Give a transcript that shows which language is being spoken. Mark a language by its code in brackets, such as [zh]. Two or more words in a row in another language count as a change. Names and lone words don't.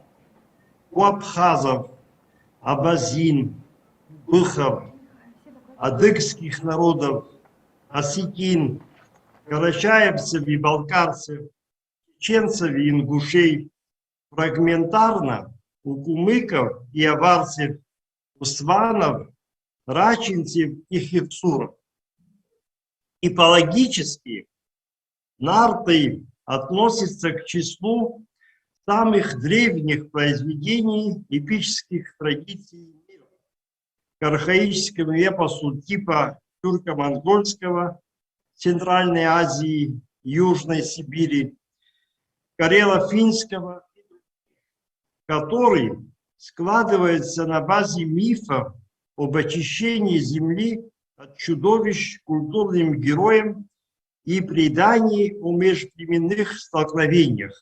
[ru] У абхазов, абазин, быхов, адыгских народов, осетин, карачаевцев и балкарцев, чеченцев и ингушей, фрагментарно у кумыков и аварцев, усванов, рачинцев и хевцуров. Типологически нарты относятся к числу самых древних произведений эпических традиций мира, к архаическому эпосу типа тюрко-монгольского, Центральной Азии, Южной Сибири, карело-финского, который складывается на базе мифов об очищении земли от чудовищ культурным героям и предании о межплеменных столкновениях.